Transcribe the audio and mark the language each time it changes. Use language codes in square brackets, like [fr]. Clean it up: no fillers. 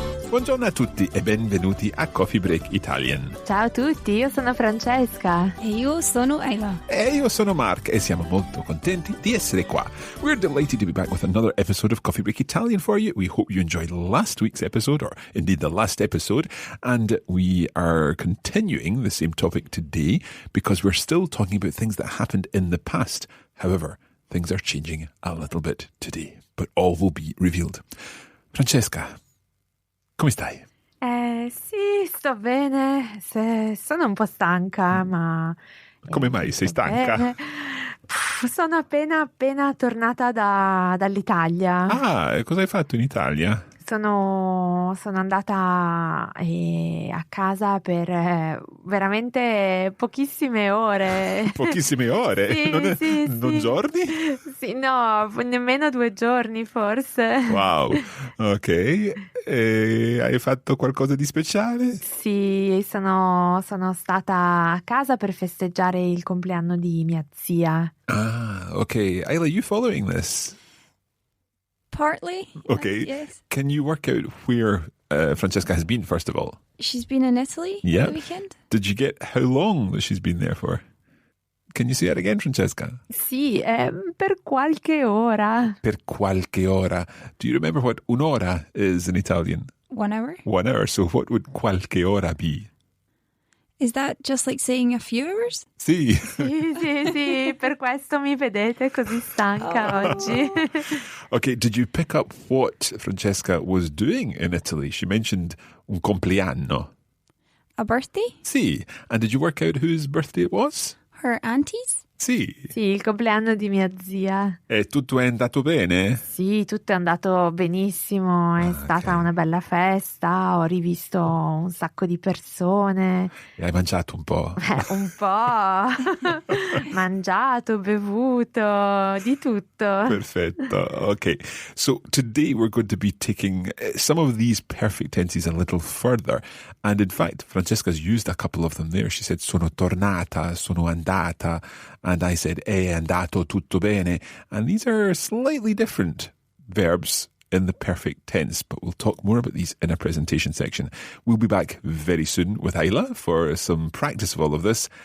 [it] Buongiorno a tutti e benvenuti a Coffee Break Italian. Ciao a tutti, io sono Francesca. E io sono Isla. E io sono Mark e siamo molto contenti di essere qua. [en] We're delighted to be back with another episode of Coffee Break Italian for you. We hope you enjoyed last week's episode, or indeed the last episode. And we are continuing the same topic today because we're still talking about things that happened in the past. However, things are changing a little bit today, but all will be revealed. [it] Francesca, come stai? Sì, sto bene. Sono un po' stanca, ma... Come mai sei stanca? Bene. Sono appena tornata dall'Italia. Ah, e cosa hai fatto in Italia? Sono andata a casa per veramente pochissime ore. Pochissime ore? Sì, non giorni? Sì, no, nemmeno 2 giorni forse. Wow, ok. E hai fatto qualcosa di speciale? Sì, sono stata a casa per festeggiare il compleanno di mia zia. Ah, okay. [en] Isla, you following this? Partly. Okay. Yes. Can you work out where Francesca has been, first of all? She's been in Italy Yeah. the weekend. Did you get how long that she's been there for? Can you say that again, Francesca? [it] Sì, per qualche ora. Per qualche ora. [en] Do you remember what un'ora is in Italian? 1 hour. 1 hour. So what would qualche ora be? Is that just like saying a few hours? [it] Sì. Sì, per questo mi vedete così stanca oggi. [en] Okay, did you pick up what Francesca was doing in Italy? She mentioned un compleanno. A birthday? [it] Sì. [en] And did you work out whose birthday it was? Her auntie's? [it] Sì. Sì, il compleanno di mia zia. E tutto è andato bene? Sì, tutto è andato benissimo, è stata una bella festa, ho rivisto un sacco di persone. E hai mangiato un po'? Un po', mangiato, bevuto, di tutto. Perfetto. Okay. [en] So today we're going to be taking some of these perfect tenses a little further. And in fact, Francesca's used a couple of them there. She said sono tornata, sono andata. And I said, è andato tutto bene. And these are slightly different verbs in the perfect tense, but we'll talk more about these in our presentation section. We'll be back very soon with Isla for some practice of all of this.